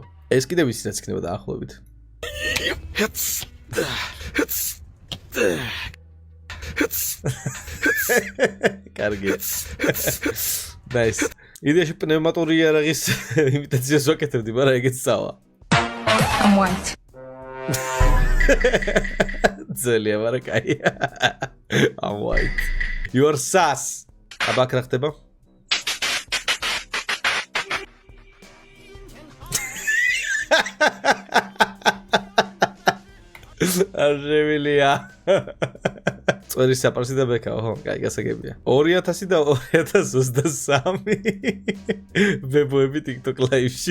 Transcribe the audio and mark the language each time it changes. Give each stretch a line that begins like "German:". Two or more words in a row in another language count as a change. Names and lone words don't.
Georgian: ეს კიდევ ისიც იქნება დაახლოებით. კარგი.
English: Nice.
Georgian: იდეაში პნევმატური იარაღის იმიტაციას ვაკეთებდი, მაგრამ ეგეც სწავლა.
English: I'm white.
Georgian: ძალიან მაგრამ კაი.
English: I'm white. You are sus.
Georgian: აბა რა ხდება? არჟევილია. წვერი საპარსი და ბექაო, ხო, კაი, გასაგებია. 2000 და 2023 ვებოები TikTok live-ში.